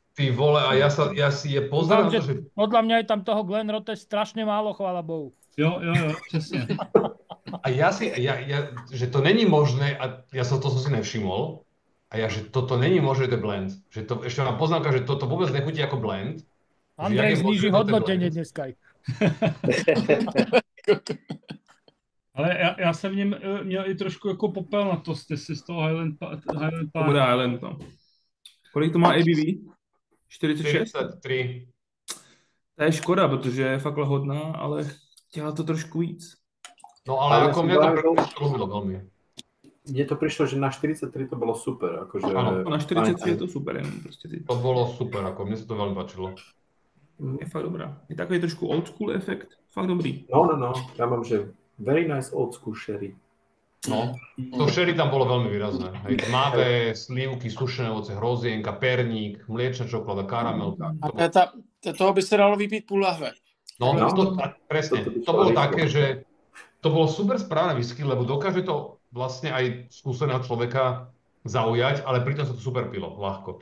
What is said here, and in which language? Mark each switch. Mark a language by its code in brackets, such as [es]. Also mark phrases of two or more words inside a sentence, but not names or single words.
[sk] Ty vole, a ja si je pozerám, Dúfam, že... Podľa mňa je tam toho Glenrothes strašne málo, chvála Bohu. [cs] Jo, přesně. A že to není možné, a [sk] to som si nevšimol, [cs] a že toto není možné, to je blend. [sk] Že to, ešte mám poznámka, že toto vôbec nechutí ako blend. Andrej zníži hodnotenie dneska. [cs] Ale já jsem v něm měl i trošku jako popel na to, z toho Highland Park. To bude Island, no. Kolik to má ABV? 46? 43. To je škoda, protože je fakt lahodná, ale chtěla to trošku víc. [sk] No ale ako mňa to ľúbilo veľmi. Mne to prišlo, že na 43 to bolo super. Akože, [cs] Na 43 je to super, jenom prostě ty. [sk] To bolo super, ako mne sa to veľmi páčilo. [cs] Je fakt dobrá. Je takový trošku [en] old school [cs] efekt. Fakt dobrý. [sk] No. Ja mám, že [en] very nice old school sherry. [sk] No, to sherry tam bolo veľmi výrazné. Hej, tmavé, slívky, sušené ovoce, hrozienka, perník, mliečna čokoláda, karamelka. [cs] A toho by se dalo vypít půl lahve. [sk] No, presne. To bolo také, že to bolo super správne whisky, lebo dokáže to vlastne aj skúseného človeka zaujať, ale pritom sa to super pilo, ľahko.